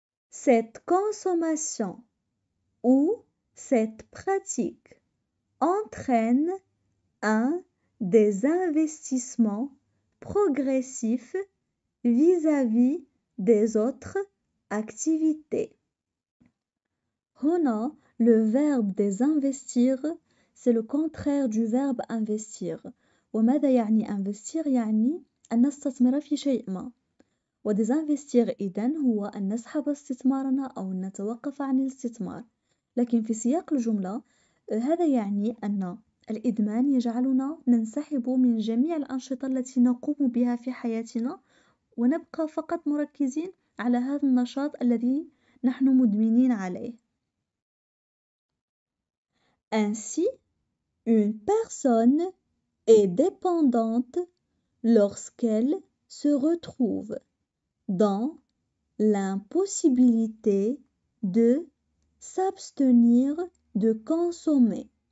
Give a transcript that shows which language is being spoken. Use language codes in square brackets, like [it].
[fr] Cette consommation ou cette pratique entraîne un désinvestissement progressif vis-à-vis des autres activités. هنا, le verbe désinvestir, c'est le contraire du verbe investir. [ar] وماذا يعني investir؟ يعني أن نستثمر في شيء ما. وديزانفستير إذن هو أن نسحب استثمارنا أو نتوقف عن الاستثمار. لكن في سياق الجملة هذا يعني أن الإدمان يجعلنا ننسحب من جميع الأنشطة التي نقوم بها في حياتنا ونبقى فقط مركزين على هذا النشاط الذي نحن مدمنين عليه. [fr] Ainsi, une personne est dépendante lorsqu'elle se retrouve dans l'impossibilité de s'abstenir de consommer.